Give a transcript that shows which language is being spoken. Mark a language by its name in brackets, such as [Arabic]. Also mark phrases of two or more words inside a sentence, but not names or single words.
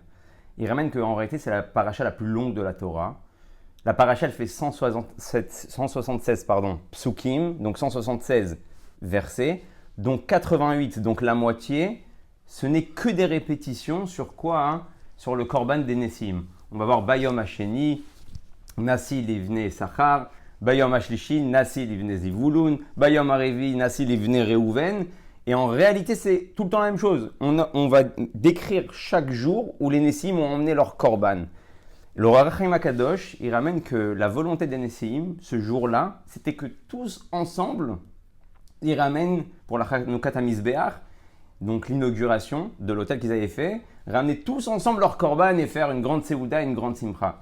[French] Il ramène qu'en réalité, c'est la parasha la plus longue de la Torah. La parasha, elle fait 176 psukim, donc 176 versets, donc 88, donc la moitié. Ce n'est que des répétitions sur quoi ? Sur le korban des Nessim. On va voir [Hebrew] ביום השני, נשיא לבני שכר, ביום השלישי, נשיא לבני זבולון, ביום הרביעי, נשיא לבני ראובן. [French] Et en réalité, c'est tout le temps la même chose. On va décrire chaque jour où les Nessim ont emmené leur korban. Le Ohr HaChaim HaKadosh, il ramène que la volonté des Nessim, ce jour-là, c'était que tous ensemble, ils ramènent pour la [Hebrew] חנוכת המזבח, [French] donc l'inauguration de l'hôtel qu'ils avaient fait, ramener tous ensemble leur korban et faire une grande Seouda, une grande Simcha.